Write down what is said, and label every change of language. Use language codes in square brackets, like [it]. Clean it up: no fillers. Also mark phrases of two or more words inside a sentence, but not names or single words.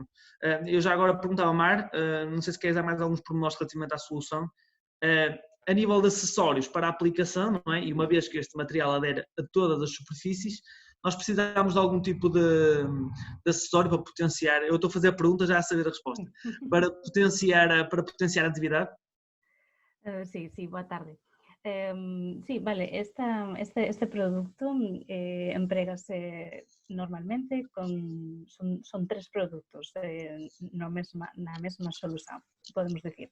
[pt] Eu já agora perguntava ao Mar, não sei se queres dar mais alguns pormenores relativamente à solução. A nível de acessórios para a aplicação, não é? E uma vez que este material adere a todas as superfícies, nós precisamos de algum tipo de acessório para potenciar. Eu estou a fazer a pergunta já a saber a resposta. Para potenciar a atividade? [gl] Sí, boa tarde. Sí, vale, este producto emprégase normalmente son 3 produtos na mesma solución, podemos decir.